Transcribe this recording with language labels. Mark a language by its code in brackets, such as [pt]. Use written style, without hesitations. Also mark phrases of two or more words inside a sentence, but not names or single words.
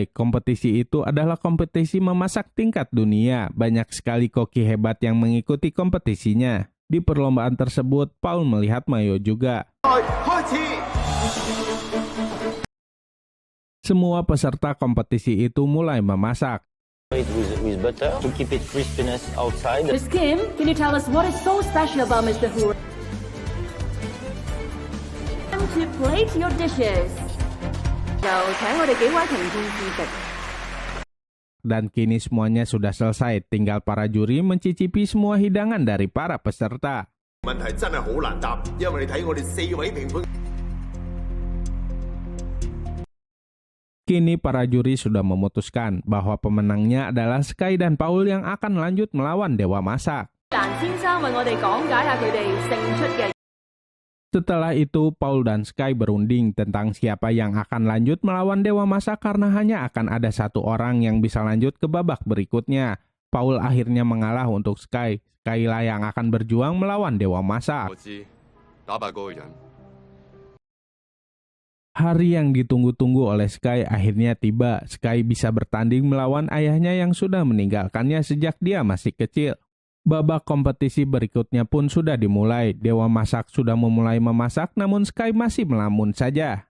[id] Kompetisi itu adalah kompetisi memasak tingkat dunia. Banyak sekali koki hebat yang mengikuti kompetisinya. Di perlombaan tersebut, Paul melihat Mayo juga. Semua peserta kompetisi itu mulai memasak. [en] With butter to keep it crispiness outside. Miss Kim, can you tell us what is so special about Mr. Hu? Time to plate your dishes. [yue] 就請我哋幾位評判試食。 [id] Dan kini semuanya sudah selesai, tinggal para juri mencicipi semua hidangan dari para peserta. [yue] 問題真係好難答，因為你睇我哋4位評判。 [id] Kini para juri sudah memutuskan bahwa pemenangnya adalah Sky dan Paul yang akan lanjut melawan Dewa Masak. [yue] 蘭先生為我哋講解下佢哋勝出嘅。 [id] Setelah itu, Paul dan Sky berunding tentang siapa yang akan lanjut melawan Dewa Masak karena hanya akan ada satu orang yang bisa lanjut ke babak berikutnya. Paul akhirnya mengalah untuk Sky. Sky lah yang akan berjuang melawan Dewa Masak. [yue] 我知打敗嗰個人。 [id] Hari yang ditunggu-tunggu oleh Sky akhirnya tiba. Sky bisa bertanding melawan ayahnya yang sudah meninggalkannya sejak dia masih kecil. Babak kompetisi berikutnya pun sudah dimulai. Dewa Masak sudah memulai memasak, namun Sky masih melamun saja.